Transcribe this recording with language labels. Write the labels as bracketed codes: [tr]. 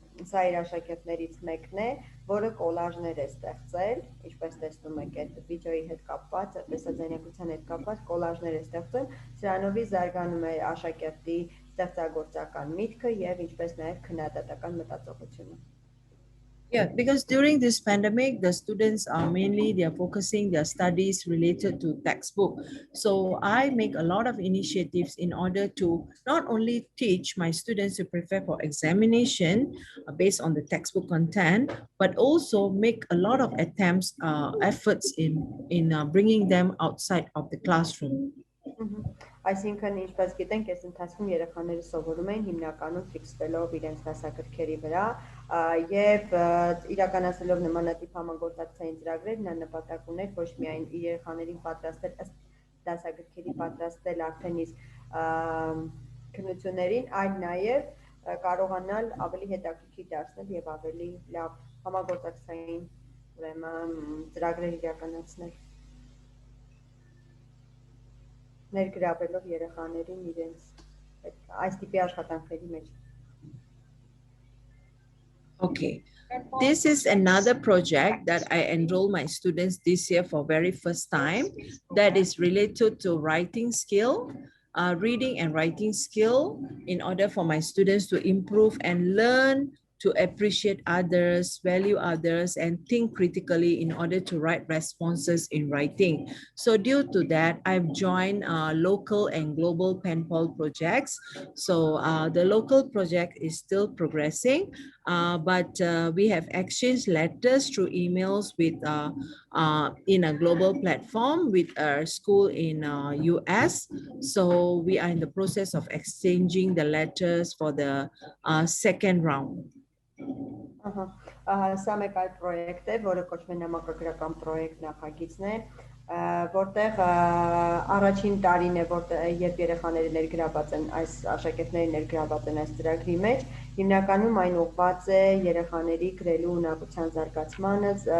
[hy] սա իր աշակերտներից մեկն է, որը կոլաժներ է ստեղծել, ինչպես տեսնում եք այդ վիդեոյի հետ կապված, տեսաձայնագրության հետ կապված կոլաժներ է ստեղծել, սրանովի զարգանում է աշակերտի ստեղծագործական միտքը եւ ինչպես նաեւ քննադատական մտածողությունը։ [en] Yeah, because during this pandemic, the students are they're focusing their studies related to textbook. So I make a lot of initiatives in order to not only teach my students to prepare for examination based on the textbook content, but also make a lot of efforts in bringing them outside of the classroom. [hy] Այսինքն ինչպես գիտենք, այս ընթացքում երեխաները սովորում են հիմնականում ֆիքսվելով իրենց դասագրքերի վրա եւ իրականացնելով նմանատիպ համագործակցային ծրագրեր, նա նպատակ ուներ ոչ միայն երեխաներին պատրաստել ըստ դասագրքերի պատրաստել արդեն իսկ քննություններին, այլ նաեւ կարողանալ ավելի հետաքրքիր դարձնել եւ ավելի լավ համագործակցային ուրեմն ծրագրեր իրականացնել։ Ներգրավելով երեխաներին իրենց այս տիպի աշխատանքների մեջ։ [en] Okay, this is another project that I enroll my students this year for very first time that is related to writing skill, reading and writing skill in order for my students to improve and learn to appreciate others, value others, and think critically in order to write responses in writing. So due to that, I've joined local and global pen pal projects. So the local project is still progressing, but we have exchanged letters through emails with in a global platform with a school in US. So we are in the process of exchanging the letters for the second round. [hy] Սա մեկ այլ պրոյեկտ է, որը կոչվում է նամակագրական պրոյեկտ նախագիծն է, որտեղ առաջին տարին է, երբ երեխաները ներգրաված են, այս աշակերտները ներգրաված են այս ծրագրի մեջ, հիմնականում այն ուղղված է երեխաների գրելու ունակության զարգացմանը,